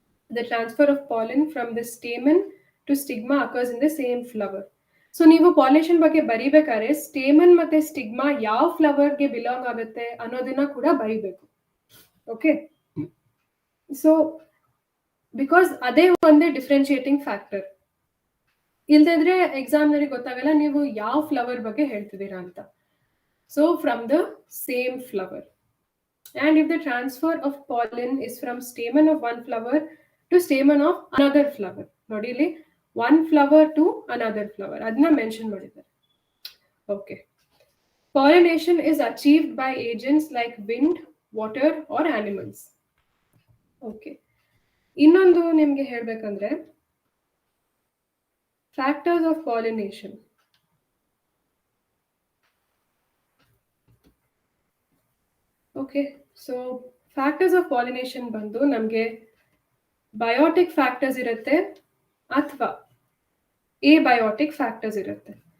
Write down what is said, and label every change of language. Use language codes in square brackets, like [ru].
[en] The transfer of pollen from the stamen to stigma occurs in the same flower. [kn] So ನೀವು pollination ಬಗ್ಗೆ ಬರಿಬೇಕಾದ್ರೆ stamen ಮತ್ತೆ stigma ಯಾವ ಫ್ಲವರ್ಗೆ belong ಆಗುತ್ತೆ ಅನ್ನೋದನ್ನ ಕೂಡ ಬರಿಬೇಕು. [en] okay, so because [kn] ಅದೇ ಒಂದೇ [en] Differentiating factor. [kn] ಇಲ್ದಿದ್ರೆ ಎಕ್ಸಾಮ್ನಲ್ಲಿ ಗೊತ್ತಾಗಲ್ಲ ನೀವು ಯಾವ ಫ್ಲವರ್ ಬಗ್ಗೆ ಹೇಳ್ತಿದ್ದೀರಾ ಅಂತ. [en] So from the same flower. And if the transfer of pollen is from stamen of one flower to stamen of another flower, [kn] ನೋಡಿ ಇಲ್ಲಿ [en] one flower to another flower, [kn] ಅದನ್ನ ಮೆನ್ಷನ್ ಮಾಡಿದ್ದಾರೆ. [en] Okay, pollination is achieved by agents like wind, water or animals. Okay, [kn] ಇನ್ನೊಂದು ನಿಮ್ಗೆ ಹೇಳ್ಬೇಕಂದ್ರೆ, [en] Factors of pollination. [kn] Okay, so factors of pollination ಬಂದು ನಮಗೆ biotic factors ಇರುತ್ತೆ ಅಥವಾ ಎಬಯೋಟಿಕ್ ಫ್ಯಾಕ್ಟರ್ಸ್ ಇರುತ್ತೆ.